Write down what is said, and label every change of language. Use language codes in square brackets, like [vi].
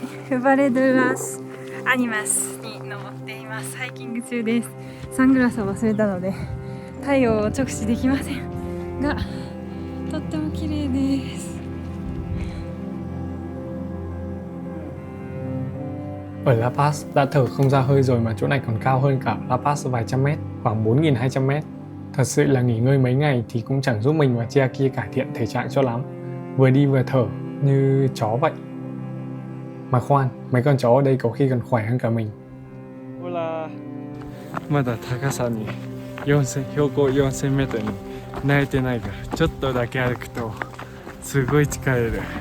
[ja] Valle de las Animas に登っています。ハイキング中です。サングラスを忘れたので太陽を直視できませんが、とっても綺麗です。 [vi] Ở La Paz đã thở không ra hơi rồi mà chỗ này còn cao hơn cả La Paz vài trăm mét, khoảng 4.200 mét. Thật sự là nghỉ ngơi mấy ngày thì cũng chẳng giúp mình và Chia kia cải thiện thể trạng cho lắm. Vừa đi vừa thở như chó vậy. Mà khoan, mấy con chó ở đây có khi còn khỏe hơn cả mình. [es] Hola. [ja] まだ高さに標高4000メートルに慣れてないからちょっとだけ歩くとすごい疲れる。